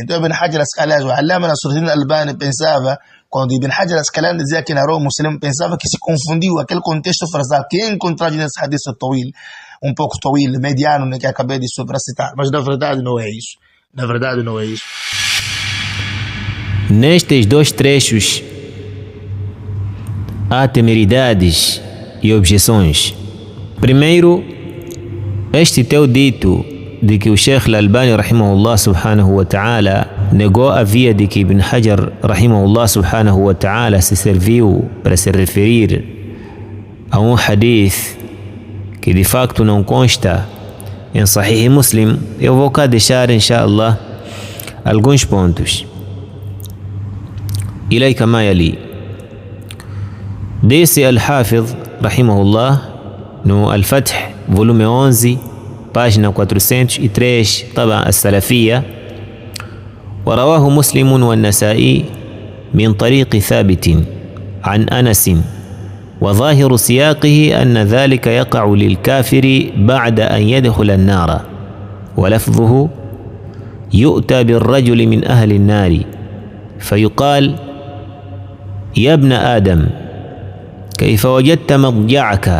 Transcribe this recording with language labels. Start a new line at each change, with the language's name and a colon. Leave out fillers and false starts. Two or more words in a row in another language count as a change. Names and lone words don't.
Portuguese: Então, Ibn Hajar Asqalani, o Allama Nasruddin Albani pensava, quando Ibn Hajar Asqalani dizia que narrou Muslim, pensava que se confundiu aquele contexto frasal que é encontrado nesse
Arabic: حديث طويل,
Portuguese: um pouco tawil, mediano, né, que acabei de sobrecitar, mas na verdade não é isso. Na verdade não é isso. Nestes 2 trechos há temeridades e objeções. Primeiro, este teu dito de que o Sheikh Al-Albani
Arabic: رحمه الله سبحانه وتعالى
Portuguese: negou a via de que Ibn Hajar
Arabic: رحمه الله سبحانه وتعالى
Portuguese: se serviu para se referir a um hadith que de facto não consta em Sahih Muslim. Eu vou cá deixar, inshallah, alguns pontos.
Arabic: إليك ما يلي.
Portuguese: Disse Al-Hafidh rahimahullah no Al-Fath, volume 11, página 403, طبعا
Arabic: السلفية: ورواه مسلم والنسائي من طريق ثابت عن أنس، وظاهر سياقه أن ذلك يقع للكافر بعد أن يدخل النار، ولفظه: يؤتى بالرجل من أهل النار فيقال: يا ابن آدم كيف وجدت مضجعك؟